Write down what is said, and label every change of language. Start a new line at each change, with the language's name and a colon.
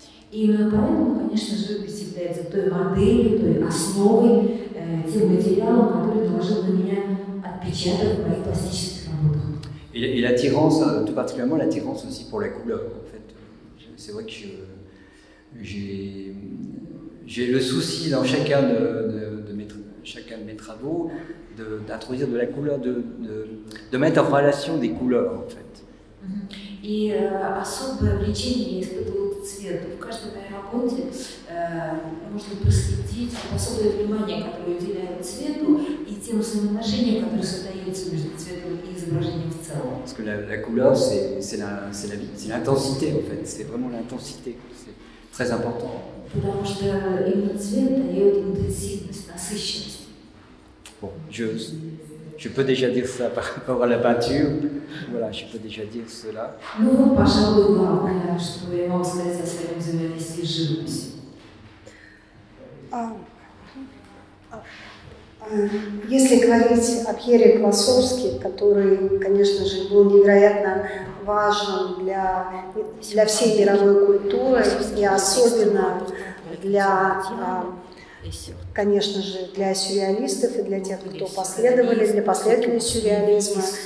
Russian: И именно поэтому, конечно, живопись является той моделью, той основой, тем материалом, который наложил на меня отпечаток в моих пластических работах.
French: Et l'attirance, tout particulièrement l'attirance aussi pour la couleur, en fait. C'est vrai que j'ai le souci dans chacun de mes travaux d'introduire de la couleur, de mettre en relation des couleurs, en fait.
Russian: И особое влечение я испытывала к цвету. В каждой моей работе можно проследить особое внимание, которое уделяют цвету, и тем взаимоотношениям, которые создаются между цветом и изображением в целом.
French: Parce que la couleur, c'est l'intensité, en fait. C'est vraiment l'intensité. C'est très important.
Russian: Потому что именно цвет дает интенсивность, насыщенность.
French: Bon, je peux déjà dire ça par rapport à la peinture. Voilà, je peux déjà dire cela.
Russian: Ну вот, пожалуй, главное, что я могу сказать о своем взаимодействии с живописью. Если говорить о Пьере Классовски, который, конечно же, был невероятно важен для всей мировой культуры и особенно для, конечно же, для сюрреалистов и для тех, кто для последователей сюрреализма.